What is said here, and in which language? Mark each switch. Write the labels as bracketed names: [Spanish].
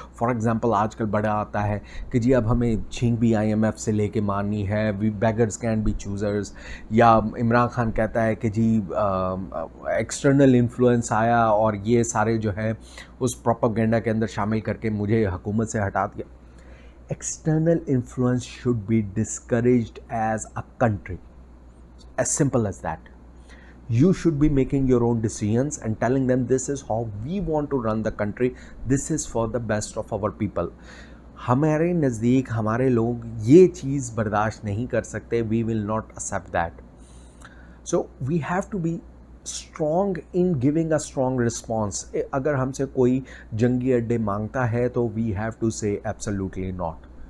[Hindi] For example आजकल बड़ा आता है कि जी अब हमें छींक भी आईएमएफ से लेके मारनी है, [English] we beggars can be choosers, [Hindi] या इमरान खान कहता है कि जी एक्सटर्नल इन्फ्लुएंस आया और ये सारे जो है उस प्रोपेगेंडा के अंदर शामिल करके मुझे हुकूमत से हटा दिया। [English] External influence should be discouraged as a country. As simple as that. You should be making your own decisions and telling them this is how we want to run the country. This is for the best of our people. [Hindi] हमारे नज़दीक हमारे लोग ये चीज़ बर्दाश्त नहीं कर सकते. [English] We will not accept that. So we have to be strong in giving a strong response. [Hindi] अगर हमसे कोई जंगी अड्डे मांगता है तो [English] we have to say absolutely not.